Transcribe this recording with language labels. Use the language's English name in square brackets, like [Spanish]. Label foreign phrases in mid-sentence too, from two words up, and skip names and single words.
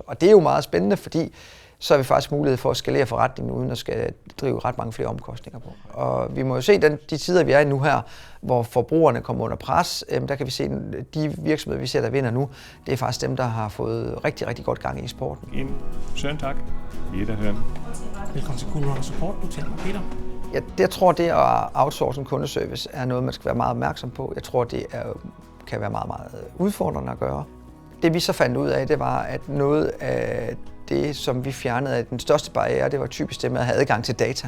[Danish] Og det er jo meget spændende, fordi så har vi faktisk mulighed for at skalere forretningen, uden at skal drive ret mange flere omkostninger på. Og vi må jo se, de tider, vi er i nu her, hvor forbrugerne kommer under pres, der kan vi se, at de virksomheder, vi ser, der vinder nu, det er faktisk dem, der har fået rigtig, rigtig godt gang i sporten. [German] En schönen Tag. Wiederhören. [Danish] Velkommen til Cool Runner Support. Du taler med Peter. Jeg tror, det at outsource en kundeservice er noget, man skal være meget opmærksom på. Jeg tror, det kan være meget, meget udfordrende at gøre. Det vi så fandt ud af, det var, at noget af det, som vi fjernede af den største barriere, det var typisk det med at have adgang til data.